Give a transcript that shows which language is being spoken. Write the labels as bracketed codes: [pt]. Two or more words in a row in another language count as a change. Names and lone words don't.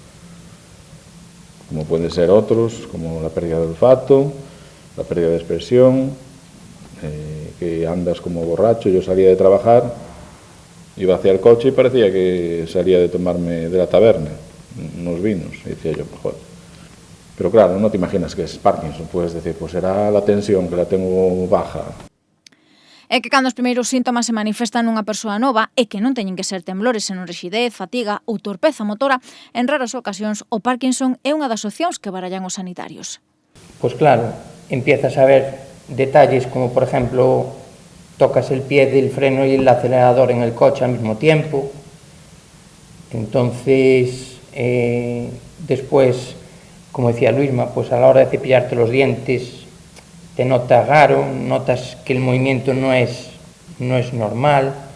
[es] Como pueden ser otros, como la pérdida de olfato, la pérdida de expresión, que andas como borracho. Yo salía de trabajar, iba hacia el coche y parecía que salía de tomarme de la taberna unos vinos, y decía yo, joder. Pero claro, no te imaginas que es Parkinson, puedes decir, pues será la tensión, que la tengo baja. [gl] É que cando os primeiros síntomas se manifestan nunha persoa nova e que non teñen que ser temblores, senón rixidez, fatiga ou torpeza motora, en raras ocasións o Parkinson é unha das opcións que barallan os sanitarios. [es] Pues claro, empiezas a ver detalles como, por ejemplo, tocas el pie del freno y el acelerador en el coche al mismo tiempo. Entonces, después, como decía Luisma, pues a la hora de cepillarte los dientes te nota raro, notas que el movimiento no es normal.